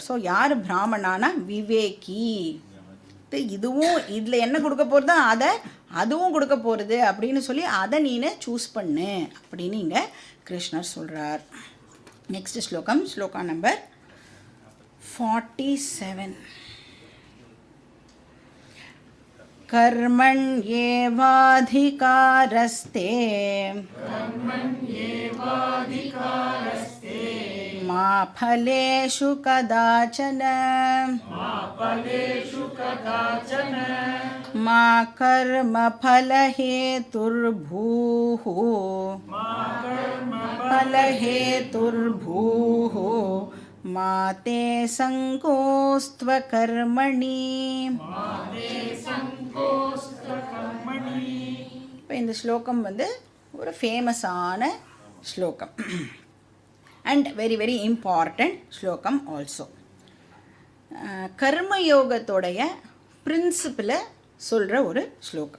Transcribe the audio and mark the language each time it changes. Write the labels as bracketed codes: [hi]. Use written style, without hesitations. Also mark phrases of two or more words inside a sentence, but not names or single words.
[ta] ஸோ யார் பிராமணானா விவேகி. இதுவும் இதில் என்ன கொடுக்க போகிறதோ அதை அதுவும் கொடுக்க போகிறது அப்படின்னு சொல்லி அதை நீனு சூஸ் பண்ணு அப்படின்னு இங்கே கிருஷ்ணர் சொல்கிறார். நெக்ஸ்ட் ஸ்லோகம், ஸ்லோகா நம்பர் 47. [sa] कर्मण्येवाधिकारस्ते मा फलेषु कदाचन मा कर्मफलहेतुर्भूः मा ते सङ्कोस्त्वकर्मणि. [ta] இப்போ இந்த ஸ்லோகம் வந்து ஒரு ஃபேமஸான ஸ்லோகம் [en] and very very important [ta] ஸ்லோகம் ஆல்சோ. கர்மயோகத்தோடைய பிரின்சிபிளை சொல்கிற ஒரு ஸ்லோகம்.